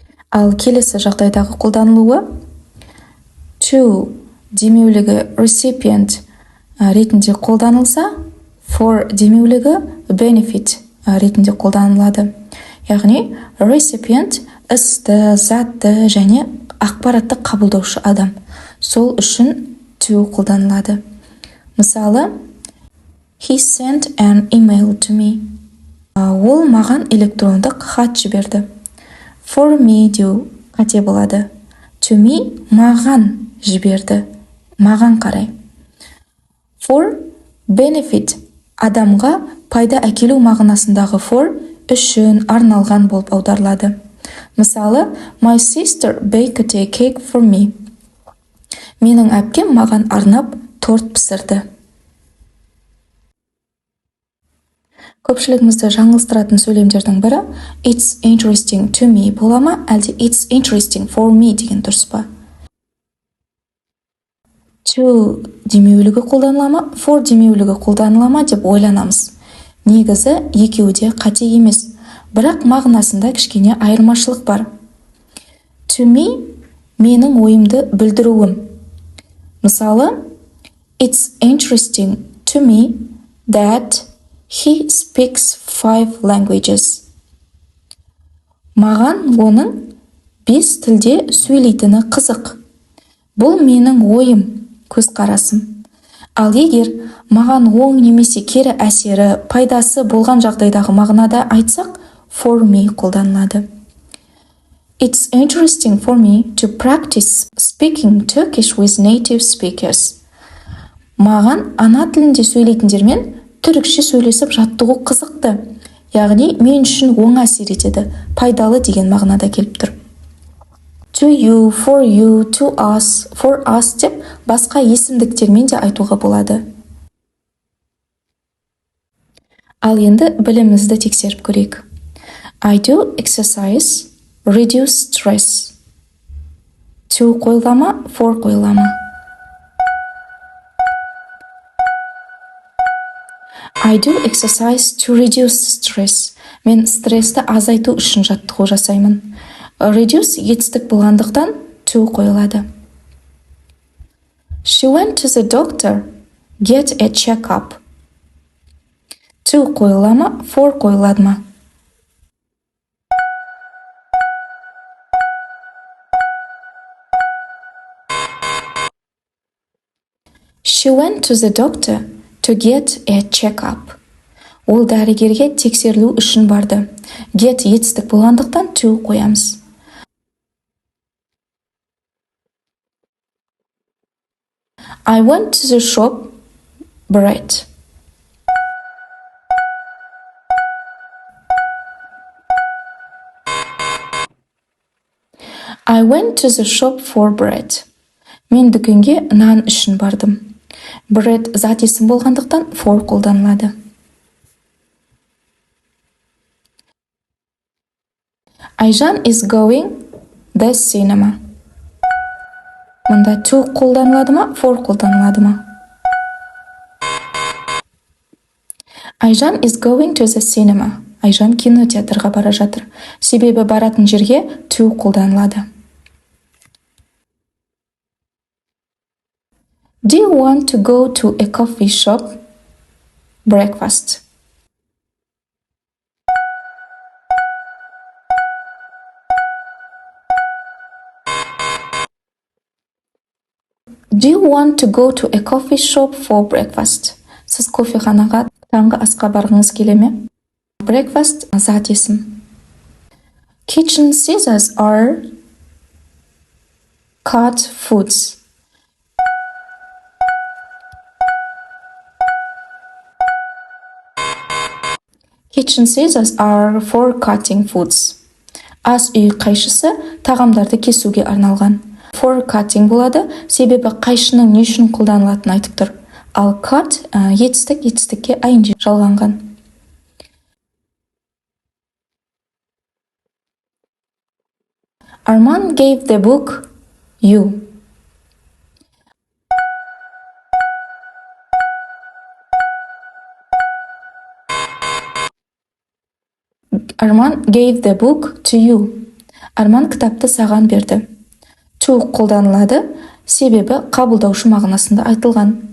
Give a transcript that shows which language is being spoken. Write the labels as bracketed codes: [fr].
[kk] Ал келесі жағдайдағы қолданылуы. To демеулігі recipient ретінде қолданылса, for демеулігі benefit ретінде қолданылады. Яғни, recipient істі, затты және ақпаратты қабылдаушы адам. Сол үшін to қолданылады. Мысалы, [en] he sent an email to me. [kk] Ол маған электрондық хат жіберді. For me деу қате болады. To me маған жіберді. Маған қарай. For benefit адамға пайда әкелу мағынасындағы for үшін арналған болып аударылады. Мысалы, [en] my sister baked a cake for me. [kk] Менің әпкем маған арнап торт пісірді. Көпшілігімізді жаңылыстыратын сөйлемдердің бірі [en] it's interesting to me [kk] бола ма, әлде [en] it's interesting for me [kk] деген дұрыс па? To демеулігі қолданыла ма, for демеулігі қолданыла ма деп ойланамыз. Негізі екеуі де қате емес, бірақ мағынасында кішкене айырмашылық бар. To me менің ойымды білдіруім. Мысалы, [en] it's interesting to me that he speaks 5 languages. [kk] Маған оның 5 тілде сөйлейтіні қызық. Бұл менің ойым, көзқарасым. Ал егер маған оң немесе кері әсері, пайдасы болған жағдайдағы мағынада айтсақ, for me қолданылады. [en] It's interesting for me to practice speaking Turkish with native speakers. [kk] Маған ана тілінде сөйлейтіндермен түрікше сөйлесіп жаттығу қызықты. Яғни, мен үшін оң әсер етеді, пайдалы деген мағынада келіп тұр. [en] To you, for you, to us, for us [kk] деп басқа есімдіктермен де айтуға болады. Ал енді білімізді тексеріп көрейік. [en] I do exercise, reduce stress. [kk] To қойылама, for қойылама. [en] I do exercise to reduce stress. [kk] Мен стрессті азайту үшін жаттығу жасаймын. Reduce етістік болғандықтан to қойылады. [en] She went to the doctor, get a check-up. [kk] To қойылама, for қойылады ма? [en] She went to the doctor to get a check-up. [kk] Ол дәрігерге тексерілу үшін барды. Get етістік болғандықтан to қоямыз. [en] I went to the shop, bread. I went to the shop for bread. [kk] Мен дүкенге нан үшін бардым. Bread зат есім болғандықтан for қолданылады. [en] Айжан is going the cinema. [kk] Мұнда to қолданылады ма, for қолданылады ма? [en] Айжан is going to the cinema. [kk] Айжан кинотеатрға бара жатыр. Себебі баратын жерге to қолданылады. [en] Do you want to go to a coffee shop? Breakfast. Do you want to go to a coffee shop for breakfast? [kk] Сіз кофеханаға таңғы асқа барғыңыз келе ме? Breakfast зат есім. [en] Kitchen scissors are cut foods. Kitchen scissors are for cutting foods. [kk] Ас үй қайшысы тағамдарды кесуге арналған. For cutting болады, себебі қайшының не үшін қолданылатынын айтып тұр. Ал cut етістікке ing жалғанған. [en] Arman gave the book you. Arman gave the book to you. [kk] Арман кітапты саған берді. To қолданылады, себебі қабылдаушы мағынасында айтылған.